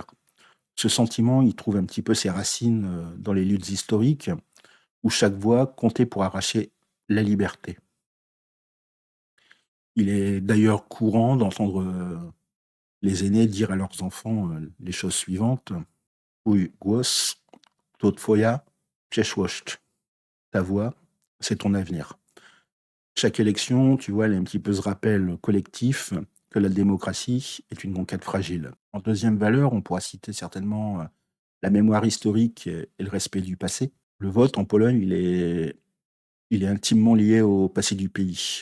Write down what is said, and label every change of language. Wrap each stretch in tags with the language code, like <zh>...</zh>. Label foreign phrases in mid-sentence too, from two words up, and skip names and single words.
<fr>Ce sentiment, il trouve un petit peu ses racines, dans les luttes historiques où chaque voix comptait pour arracher la liberté. Il est d'ailleurs courant d'entendre, les aînés dire à leurs enfants, les choses suivantes:</fr> <pl>«Twój głos to twoja przyszłość».</pl> <fr>Ta voix, c'est ton avenir. Chaque élection, tu vois, elle est un petit peu ce rappel collectif que la démocratie est une conquête fragile. En deuxième valeur, on pourra citer certainement, la mémoire historique et le respect du passé. Le vote en Pologne, il est intimement lié au passé du pays.</fr>